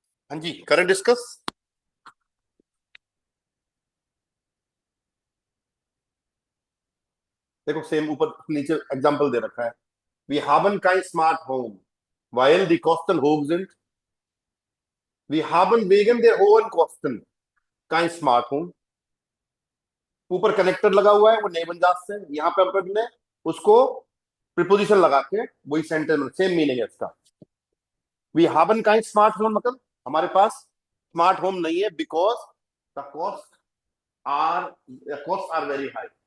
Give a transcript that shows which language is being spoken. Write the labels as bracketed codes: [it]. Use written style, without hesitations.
[hi] हाँ जी, current discuss. देखो same ऊपर नीचे एग्जांपल दे रखा है। [de] वी haben kein smart home weil die Kosten hoch sind. वी haben wegen der hohen Kosten kein smart home. [hi] ऊपर connector लगा हुआ है वो नेबनजात से, यहाँ पे हमने उसको प्रीपोजिशन लगा के वही सेंटेंस में सेम मीनिंग है इसका। [de] वी haben kein [hi] smart home मतलब हमारे पास स्मार्ट होम नहीं है [en] Because the cost are very high.